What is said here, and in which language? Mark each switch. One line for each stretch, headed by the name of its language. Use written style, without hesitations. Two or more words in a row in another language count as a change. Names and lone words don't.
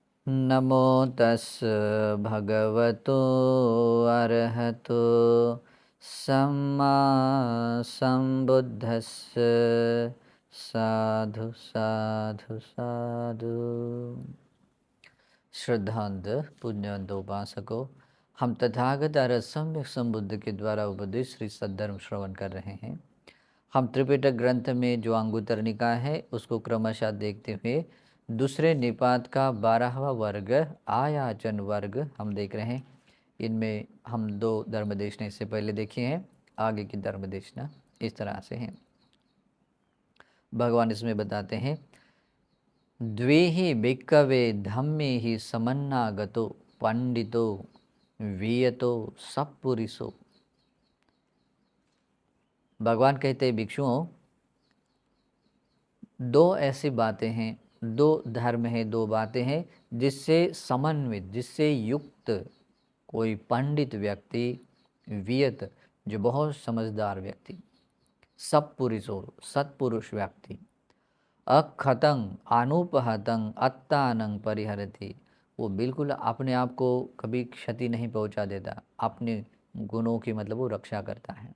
Pali: नमो तस् भगवतो अरहतो सम्मा संबुद्धस्स साधु साधु साधु।
Hindi: श्रद्धांत पुण्यवंत उपासकों, हम तथागत आर्य सम्यक संबुद्ध के द्वारा उपदेश श्री सद्धर्म श्रवण कर रहे हैं। हम त्रिपिटक ग्रंथ में जो अंगुत्तर निकाय है उसको क्रमशः देखते हुए दूसरे निपात का 12वां वर्ग आयाचन वर्ग हम देख रहे हैं। इनमें हम 2 धर्मदेशना इससे पहले देखे हैं। आगे की धर्मदेशना इस तरह से है। भगवान इसमें बताते हैं,
Pali: द्वेहि भिक्कवे धम्मे ही समन्नागतो पंडितो वियतो सप्पुरिसो।
Hindi: भगवान कहते हैं, भिक्षुओं, 2 ऐसी बातें हैं, 2 धर्म हैं, 2 बातें हैं जिससे समन्वित, जिससे युक्त कोई पंडित व्यक्ति, वियत जो बहुत समझदार व्यक्ति, सत्पुरुषो सत्पुरुष व्यक्ति,
Pali: अखतंग अनुपहतंग अत्तानंग परिहरति,
Hindi: वो बिल्कुल अपने आप को कभी क्षति नहीं पहुंचा देता, अपने गुणों की मतलब वो रक्षा करता है।